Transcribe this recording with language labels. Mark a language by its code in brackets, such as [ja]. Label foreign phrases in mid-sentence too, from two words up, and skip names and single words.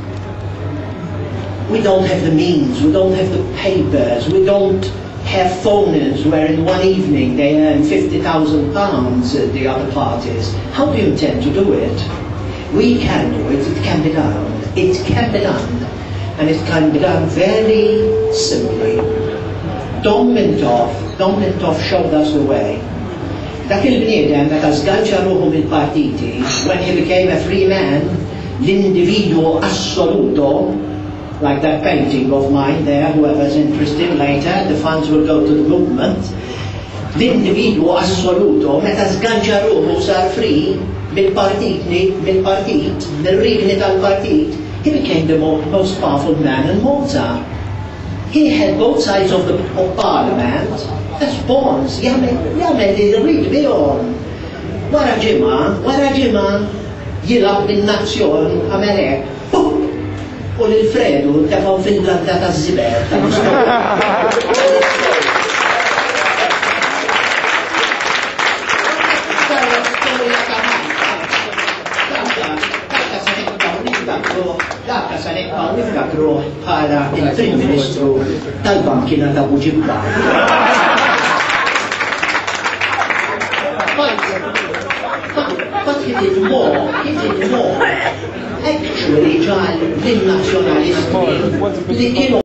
[en] We don't have the means, we don't have the papers, we don't have phone-ins where in one evening they earn £50,000 at the other parties. How do you intend to do it? We can do it, it can be done. It can be done, and it can be done very simply. Don Mintoff showed us the way. [mt] Dak il-bniedem meta żganċa ruħu mill-partiti, [en] when he became a free man, [it] l-individuo assoluto, [en] like that painting of mine there, whoever's interested later, the funds will go to the movement. [it] L-individuo assoluto, [mt] meta żganċa ruħu sar free mill-partit, mill-rigni tal-partit, [en] he became the most powerful man in Malta. He had both sides of parliament as pawns, [mt] jagħmel li jrid bihom. Wara ġimgħa jilgħab bin-nazzjon għamel hekk. U lil Fredu tefgħu fil-blanda taż-żiber Dakka sa nibqgħu niftakru bħala il-Prim Ministru tal-Bankina ta' Buġibba. [en] But he did more. [mt] Actually ġal lin-nazzjonalisti li kienu